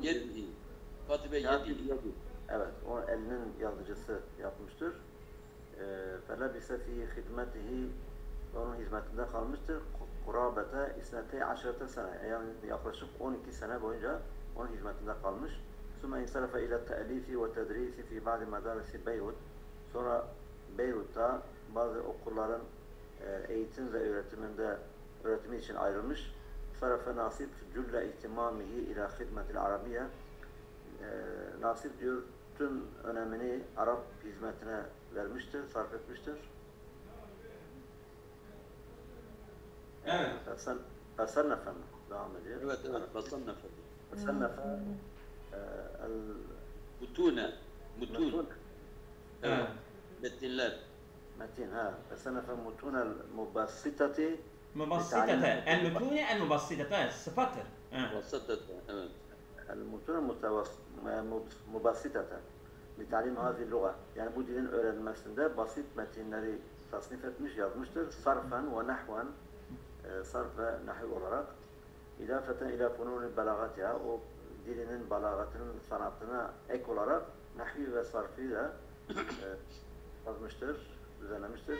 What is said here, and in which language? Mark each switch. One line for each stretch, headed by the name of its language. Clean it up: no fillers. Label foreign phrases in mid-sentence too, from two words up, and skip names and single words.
Arabic: yedi. كاتب يده.
Turkish: Evet, o elinin yazıcısı yapmıştır.
Arabic: فلبث في خدمته,
Turkish: onun hizmetinde kalmıştır.
Arabic: قرابة اثنتي عشرة سنة,
Turkish: yani yaklaşık 12 sene boyunca onun hizmetinde kalmış.
Arabic: ثم انصرف إلى التأليف والتدريس في بعض مدارس بيروت.
Turkish: Sonra Beyrut'ta bazı okulların eğitim ve öğretimi için ayrılmış.
Arabic: صرف Nasip جل اهتمامه إلى خدمة العربية.
Turkish: Nasip diyor tüm önemini Arap hizmetine vermiştir, sarf etmiştir. Evet. Fesennefe mi? Devam ediyor. Evet, evet. Fesennefe. Fesennefe Mutune. Mutun. Evet. Metinler. metin ha.
Arabic: فصنف المتون المبسطة
Turkish: Mubassitete.
Arabic: المتون المبسطة.
Turkish: Sıfattır. Evet. Vasatete. Evet.
Arabic: المتون المبسطة لتعليم هذه اللغة.
Turkish: Yani bu dilin öğrenmesinde basit metinleri tasnif etmiş, yazmıştır.
Arabic: صرفا ونحوا,
Turkish: sarf ve nahiv olarak.
Arabic: إضافة إلى فنون بلاغتها,
Turkish: o dilinin balagatının sanatına ek olarak nahvi ve sarfı da yazmıştır, düzenlemiştir.